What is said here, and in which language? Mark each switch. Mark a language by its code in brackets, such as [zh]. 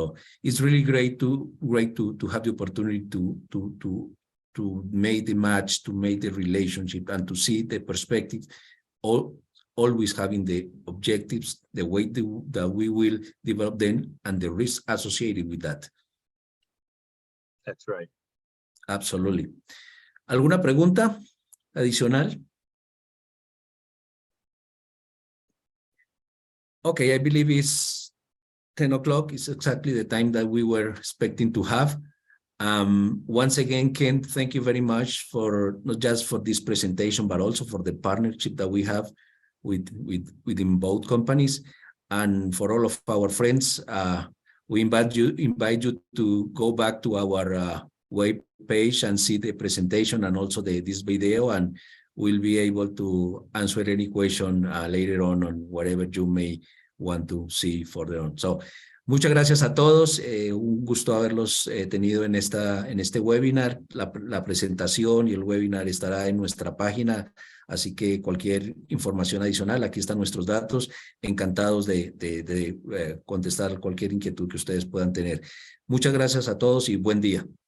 [en] So it's really great to have the opportunity to make the match, to make the relationship, and to see the perspective, always having the objectives, the way that we will develop them, and the risk associated with that. That's right. Absolutely. [es] ¿Alguna pregunta adicional? [en] Okay, I believe it's 10 o'clock. It's exactly the time that we were expecting to have. Once again, Ken, thank you very much for not just for this presentation, but also for the partnership that we have within both companies. And for all of our friends, we invite you to go back to our web page and see the presentation and also this video, and we'll be able to answer any question later on whatever you may want to see further on. [es] So, muchas gracias a todos. Un gusto haberlos tenido en este webinar. La presentación y el webinar estará en nuestra página, así que cualquier información adicional, aquí están nuestros datos. Encantados de contestar cualquier inquietud que ustedes puedan tener. Muchas gracias a todos y buen día.